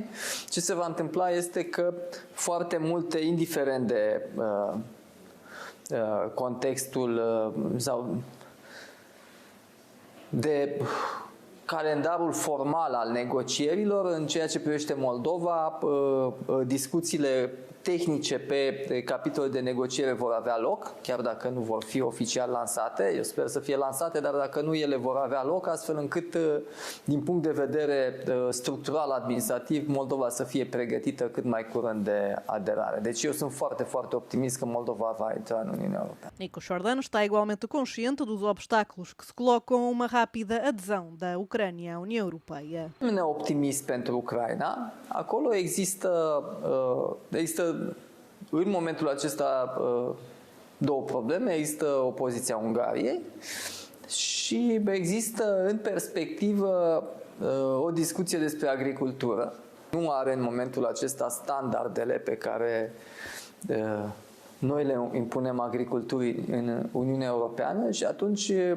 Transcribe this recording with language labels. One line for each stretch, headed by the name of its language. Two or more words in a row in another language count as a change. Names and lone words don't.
Romanian: Ce se va întâmpla este că foarte multe, indiferent de contextul sau de calendarul formal al negocierilor, în ceea ce privește Moldova, discuțiile tehnice pe capitole de negociere vor avea loc, chiar dacă nu vor fi oficial lansate. Eu sper să fie lansate, dar dacă nu, ele vor avea loc, astfel încât, din punct de vedere structural, administrativ, Moldova să fie pregătită cât mai curând de aderare. Deci eu sunt foarte, foarte optimist că Moldova va intra în Uniunea Europeană.
Portuguese: Nico Jordan está igualmente consciente dos obstáculos que se colocam a uma rápida adesão da Ucrânia à União Europeia.
Romanian: Nu ne optimist pentru Ucraina. Acolo există în momentul acesta 2 probleme. Există opoziția Ungariei și există în perspectivă o discuție despre agricultură Nu are în momentul acesta standardele pe care noi le impunem agriculturii în Uniunea Europeană și atunci